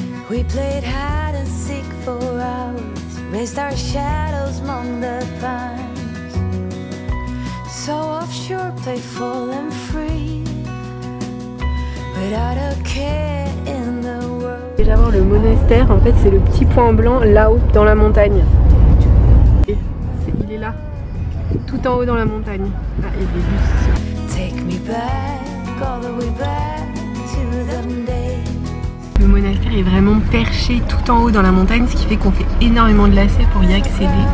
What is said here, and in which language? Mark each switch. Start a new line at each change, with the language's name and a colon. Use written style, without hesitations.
English: We played hide and seek for hours, raised our shadows among the pines. So offshore, playful and free, without a care in the world.
French: Déjà voir le monastère, en fait c'est le petit point blanc là-haut dans la montagne. Il est là, tout en haut dans la montagne. Ah, il y a des bus.
English: Take me back, all the way back to the day.
French: Le monastère est vraiment perché tout en haut dans la montagne, ce qui fait qu'on fait énormément de lacets pour y accéder.